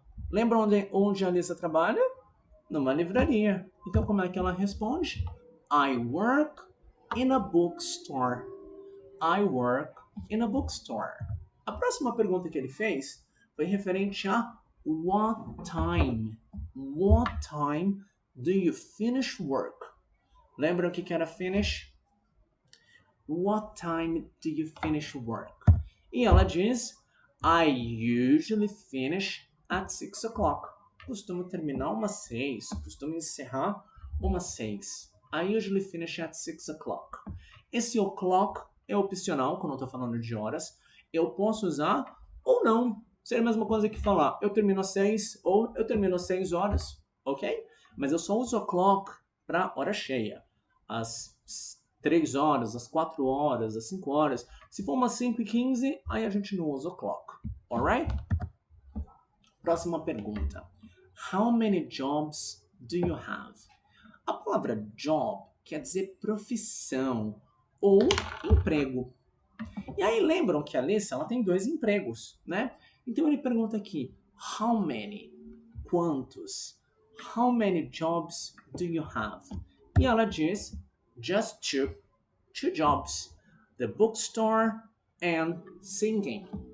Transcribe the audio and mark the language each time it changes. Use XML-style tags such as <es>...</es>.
<pt>Lembra onde a Alissa trabalha? Numa livraria. Então como é que ela responde?</pt> <en>I work in a bookstore. I work in a bookstore.</en> <pt>A próxima pergunta que ele fez foi referente a what time.</pt> <en>What time do you finish work?</en> <pt>Lembram o que era finish?</pt> <en>What time do you finish work?</en> <pt>E ela diz,</pt> <en>I usually finish at 6 o'clock.</en> <pt>Costumo terminar umas 6, costumo encerrar umas 6.</pt> <en>I usually finish at 6 o'clock.</en> <pt>Esse o'clock é opcional quando eu estou falando de horas. Eu posso usar ou não. Seria a mesma coisa que falar eu termino às 6 ou eu termino às 6 horas, ok? Mas eu só uso o'clock para hora cheia. Às 3 horas, às 4 horas, às 5 horas. Se for umas 5:15, aí a gente não usa o'clock, alright? Próxima pergunta.</pt> <en>How many jobs do you have?</en> <pt>A palavra job quer dizer profissão ou emprego. E aí lembram que a Alissa, ela tem 2 empregos, né? Então ele pergunta aqui,</pt> <en>how many?</en> <pt>Quantos?</pt> <en>How many jobs do you have?</en> <pt>E ela diz,</pt> <en>just two. 2 jobs. The bookstore and singing.</en>